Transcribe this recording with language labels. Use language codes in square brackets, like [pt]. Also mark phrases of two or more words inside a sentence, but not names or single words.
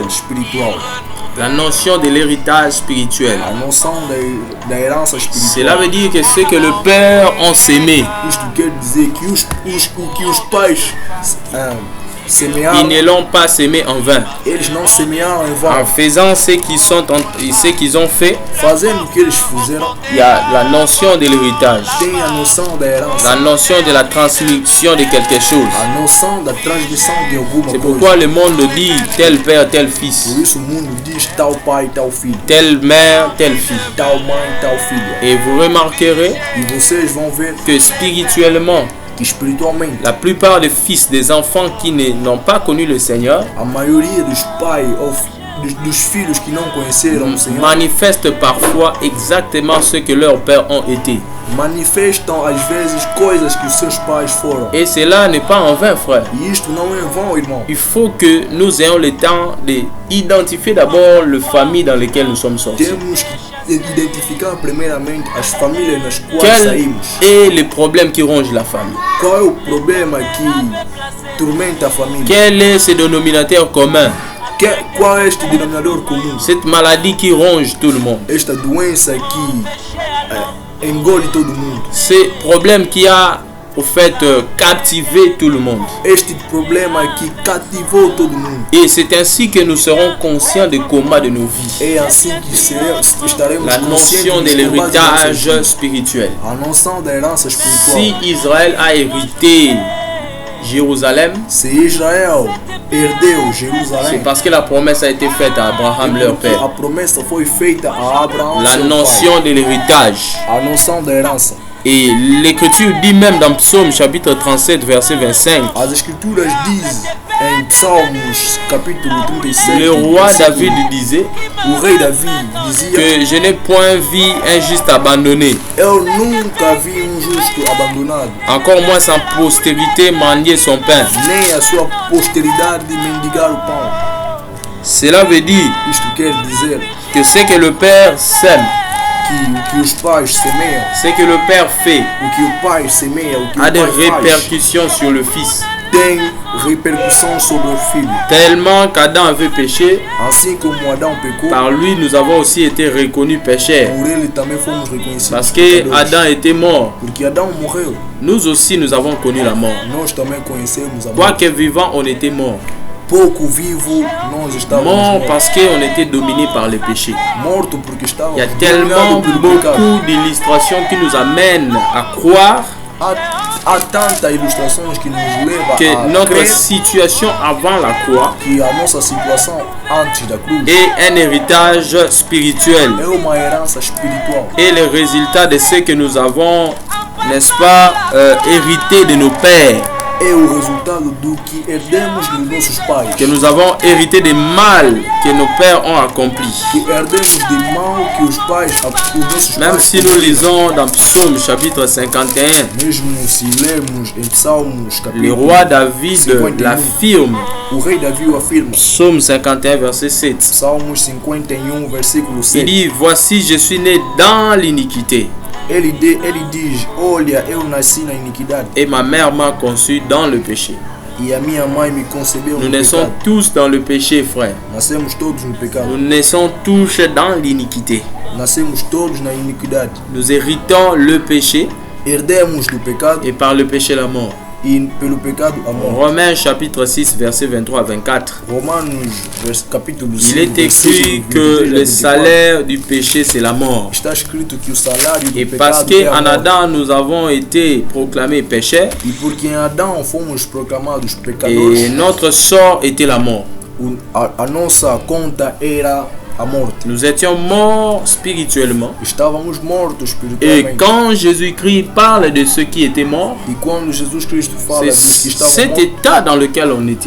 [pt] herança espiritual, [fr] La notion de l'héritage spirituel. [pt] a noção da herança espiritual. [fr] Cela veut dire que ce que le Père ont sémé, [pt] Isto quer dizer que o que os pais semearam, [fr] ils ne l'ont pas semé en vain. [pt] eles não semearam em [fr] En [pt] vão. [fr] faisant ce qu'ils ont fait, [pt] Fazendo o que eles fizeram, [fr] il y a la notion de l'héritage, [pt] tem a noção da herança, [fr] la notion de la transmission de quelque chose. [pt] a noção da transmissão de alguma [fr] C'est [pt] coisa. [fr] pourquoi le monde dit tel père, tel fils, [pt] Por isso o mundo diz tal pai, tal filho, [fr] telle mère, telle fille. [pt] tal mãe, tal filha. [fr] Et vous remarquerez [pt] E vocês vão ver [fr] que spirituellement, [pt] que espiritualmente [fr] la plupart des fils, des enfants qui n'ont pas connu le Seigneur, [pt] a maioria dos pais ou dos filhos que não conheceram o Senhor [fr] manifestent parfois exactement ce que leurs pères ont été. [pt] manifestam às vezes coisas que os seus pais foram. [fr] Et cela n'est pas en vain, frère. [pt] E isto não é em vão, irmão. [fr] Il faut que nous ayons le temps d'identifier d'abord les familles dans lesquelles nous sommes sortis. [pt] Temos que identificar primeiramente as famílias nas quais [fr] Quel [pt] saímos. [fr] est le problème qui ronge la famille? [pt] Qual é o problema que tormenta a família? [fr] Quel est ce dénominateur commun? [pt] Qual é este denominador comum? [fr] Cette maladie qui ronge tout le monde. [pt] Esta doença que engole todo mundo. [fr] Ce problème qui a, au fait, captivé tout le monde. [pt] Este problema que cativou todo mundo. [fr] Et c'est ainsi que nous serons conscients des combats de nos vies. [pt] É assim que estaremos [fr] La notion de [pt] conscientes dos combates de nossas [fr] l'héritage [pt] vidas. [fr] spirituel. [pt] A noção da herança espiritual. [fr] Si Israël a hérité Jérusalem, [pt] Se Israel herdeu [fr] c'est [pt] Jerusalém, [fr] parce que la promesse a été faite à Abraham, leur [pt] porque a [fr] père. [pt] promessa foi feita a Abraão, [fr] La [pt] seu [fr] notion de l'héritage. [pt] pai. A noção da herança. [fr] Et l'écriture dit même dans Psaume chapitre 37 verset 25, [pt] As escrituras dizem em Psalmos capítulo 37, [fr] le roi [pt] versículo, [fr] David disait [pt] o rei Davi dizia: [fr] que je n'ai point vu un juste abandonné, [pt] Eu nunca vi justo abandonado, [fr] encore moins sans postérité mendier son pain. [pt] nem a sua posteridade mendigar o pão. [fr] Cela veut dire [pt] Isto quer dizer [fr] que ce que le Père sème, [pt] que o que os pais semeiam, [fr] ce que le Père fait, [pt] o que o pai semeia, o que [fr] a [pt] o [fr] des [pt] pai faz, [fr] répercussions sur le Fils. [pt] tem repercussão sobre o filho. [fr] Tellement qu'Adam avait péché, [pt] Assim como Adão pecou, [fr] par lui nous avons aussi été reconnus pécheurs. [pt] por ele também fomos reconhecidos [fr] Parce que [pt] pecadores. [fr] Adam était mort, [pt] Porque Adão morreu, [fr] nous aussi nous avons connu la mort. [pt] nós também conhecemos a morte. [fr] Quoique vivant, on était mort. [pt] Pouco vivo, nós estávamos [fr] Mort [pt] mortos. [fr] parce qu'on était dominé par le péché. [pt] Morto porque estávamos [fr] Il y a tellement [pt] dominados pelo pecado. [fr] beaucoup d'illustrations qui nous amènent à croire [pt] Há tantas ilustrações que nos levam [fr] que [pt] a [fr] notre [pt] crer [fr] situation avant la croix [pt] que a nossa situação antes da cruz [fr] est un héritage spirituel [pt] é uma herança espiritual. [fr] et le résultat de ce que nous avons, n'est-ce pas, hérité de nos pères, [pt] É o resultado do que herdemos dos nossos pais. [fr] que nous avons hérité des mal que nos pères ont accompli. [pt] Que herdemos de mal que os nossos [fr] Même [pt] pais [fr] si nous lisons dans Psaume chapitre 51, [pt] mesmo se lermos em Salmos [fr] le [pt] capítulo [fr] roi David [pt] 51, [fr] l'affirme. [pt] o rei Davi o afirma. [fr] Psaume 51 verset 7. [pt] Salmos 51 versículo [fr] Il [pt] 7. [fr] dit, voici je suis né dans l'iniquité [pt] Ele diz: Olha, eu nasci na iniquidade [fr] et ma mère m'a conçu dans le péché. [pt] e a minha mãe me concebeu [fr] Nous [pt] no [fr] naissons [pt] pecado. [fr] tous dans le péché, frère. [pt] Nascemos todos no pecado. [fr] Nous naissons tous dans l'iniquité. [pt] Nascemos todos na iniquidade. [fr] Nous héritons le péché [pt] Herdemos do pecado [fr] et par le péché la mort. [pt] e pelo pecado a morte. [fr] Romains chapitre 6 verset 23 à 24. [pt] Romanos capítulo 5 [fr] Il est écrit que le salaire du péché c'est la mort. [pt] está escrito que o salário do [fr] Et parce [pt] pecado é a [fr] qu'en [pt] morte. [fr] Adam nous avons été proclamés pécheurs [pt] E porque em Adão fomos proclamados [fr] et [pt] pecadores, [fr] notre sort était la mort. [pt] a nossa conta era a morte. [fr] Nous étions morts spirituellement. [pt] Estávamos mortos [fr] Et [pt] espiritualmente. [fr] quand Jésus-Christ parle de ceux qui étaient morts, [pt] E quando Jesus Cristo fala [fr] c'est [pt] dos que estavam [fr] cet [pt] mortos, [fr] état dans lequel on était.